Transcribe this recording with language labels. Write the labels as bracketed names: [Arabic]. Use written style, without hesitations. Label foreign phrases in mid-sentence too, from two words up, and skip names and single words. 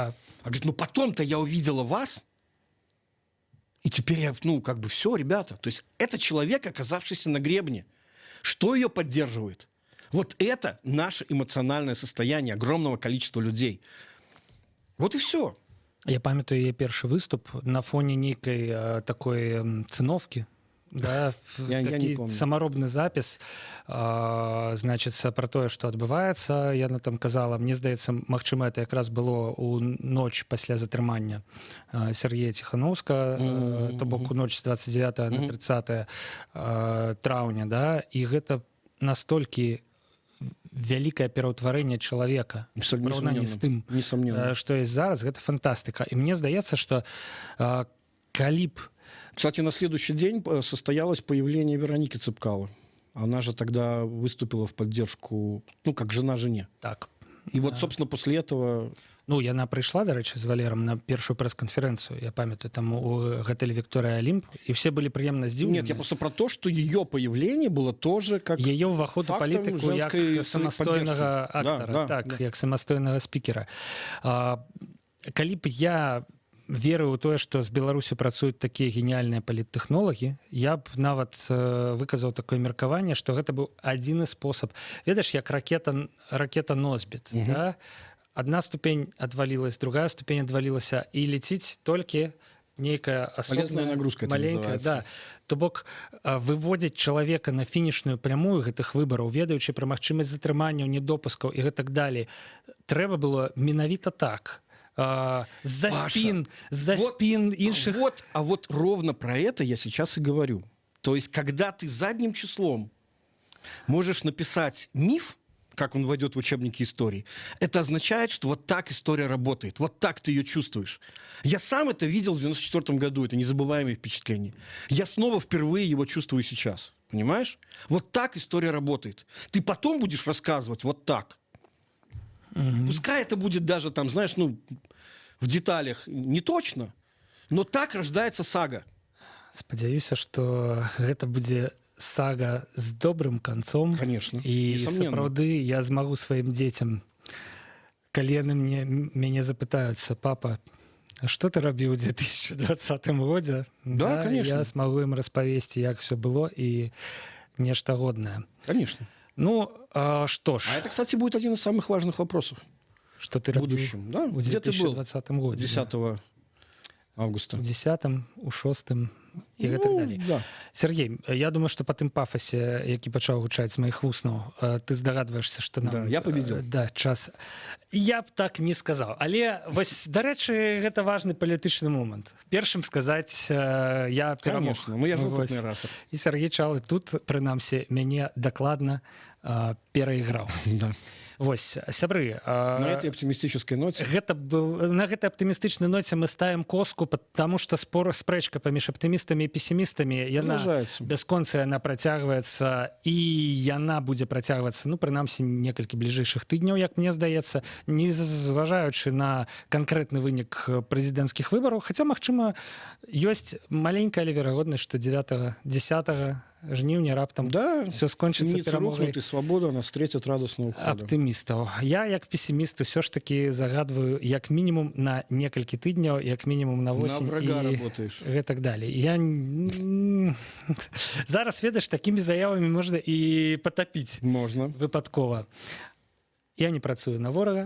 [Russian] Она говорит, ну, потом-то я увидела вас, и теперь я, ну, как бы все, ребята. То есть это человек, оказавшийся на гребне. Что ее поддерживает? Вот это наше эмоциональное состояние огромного количества людей. Вот и все. [Belarusian] Я памятаю яе першы выступ на фоне нейкай такой цыновкі, да, такі самаробны запіс, значыцца, пра тое, што адбываецца. Яна там казала, мне здаецца, магчыма, это якраз было ў ноч пасля затрымання Сергея Ціхановска, то бок у ноч з 29 на 30 траўня, да, і гэта настолькі вялікае пераўтварэнне чалавека у параўнанні з тым, што ёсць зараз, гэта фантастыка. І мне здаецца, што калі б... [Russian] Кстати, на следующий день состоялось появление Вероники Цыпкало. Она же тогда выступила в поддержку, ну, как жена жене. Так. И вот, собственно, после этого... [Belarusian] Ну, яна прыйшла, дарэчы, з Валером на першую прэс-канферэнцыю. Я памятаю, там у гатэлі Виктория Олимп, [Russian] и все были [Belarusian] приемно здзіўлены. [Russian] Нет, я просто про то, что ее появление было тоже как... [Belarusian] Ее ўваход у палітыку як самастойнага актара, як самастойнага спікера. Калі б я верыў у тое, што з Беларусю працуюць такія геніяльныя паліттэхнолагі, я б нават выказаў такое меркаванне, што гэта быў адзіны спосаб. Ведаеш, як ракета Носьбіт, да? [Russian] одна ступень отвалилась, другая ступень отвалилась, и летит только некая полезная нагрузка, маленькая, да. [Belarusian] То бок выводзіць чалавека на фінішную прямую гэтых выбараў, ведаючы пра магчымасць затрыманняў, недопускаў і гэтак далей, трэба было менавіта так. [Russian] За спин инших. А вот ровно про это я сейчас и говорю. То есть, когда ты задним числом можешь написать миф, как он войдет в учебники истории, это означает, что вот так история работает, вот так ты ее чувствуешь. Я сам это видел в 94 году, это незабываемое впечатление. Я снова впервые его чувствую сейчас, понимаешь? Вот так история работает. Ты потом будешь рассказывать вот так. Пускай это будет даже там, знаешь, ну, в деталях не точно, но так рождается сага. [Belarusian] Спадзяюся, што гэта будзе сага з добрым канцом. [Russian] Конечно, [Belarusian] і сапраўды я змагу сваім дзецям, калі яны мяне запытаюцца: папа, што ты рабіў у 2020 годзе? [Russian] Да, конечно. [Belarusian] Я смагу ім распавесці, як [Russian] все было, [Belarusian] і нешта годнае. [Russian] Конечно. Ну, что ж. А это, кстати, будет один из самых важных вопросов. Что ты в будущем, да? В 2020 году. 10 августа. [Belarusian] В 10-м, у 6-м і гэтак далей. [Russian] Да. [Belarusian] Сергей, я думаю, што па тым пафасе, які пачаў гучаць з маіх вуснаў, ты здагадваешся, што нам... [Russian] Да, я победил. [Belarusian] Да, час. Я б так не сказаў. Але, вось, дарэчы, гэта важны палітычны момант. Першым сказаць, я перамог. [Russian] Конечно, я ж опытный оратор. [Belarusian] І Сергей Чалы тут, прынамсі, мяне дакладна перайграў. [Russian] Да. [Belarusian] Вось, сябры, [Russian] на этой оптимистической ноте. [Belarusian] На гэтай аптымістычнай ноце мы ставім коску, [Russian] потому что [Belarusian] спрэчка паміж аптымістамі і песімістамі, яна бясконцая, яна працягваецца, і яна будзе працягвацца, ну, прынамсі, некалькі бліжэйшых тыдняў, як мне здаецца, не зважаючы на канкрэтны вынік прэзідэнцкіх выбараў, хаця, магчыма, ёсць маленькая, але верагоднасць, што 10 жніўня раптам все скончыцца перамогай. [Russian] И свобода нас встретит радостно [Belarusian] аптымістаў. Я, як песіміст, усё ж таки загадваю як мінімум на некалькі тыдняў, як мінімум на 8 [Russian] на врага работаешь. [Belarusian] Гэтак далей. Я зараз, ведаеш, такімі заявамі можна і патапіць. Можна. Выпадкова. Я не працую на ворага.